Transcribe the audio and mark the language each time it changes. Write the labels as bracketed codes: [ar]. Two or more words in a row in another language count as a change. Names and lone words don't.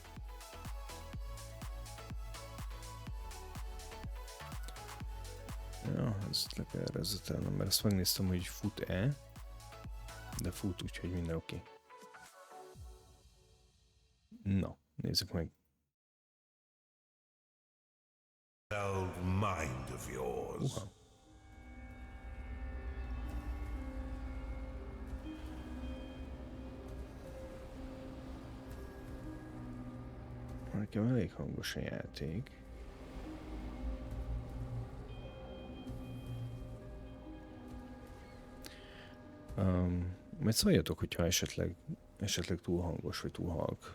[hu] Ja, ezt le kell rezetelnem, mert ezt megnéztem, hogy fut-e, de fut, úgyhogy minden oké. Nézzük meg. [en] Old mind of yours. [hu] Nekem elég hangos a játék. Majd szóljatok, hogyha esetleg túl hangos vagy túl halk.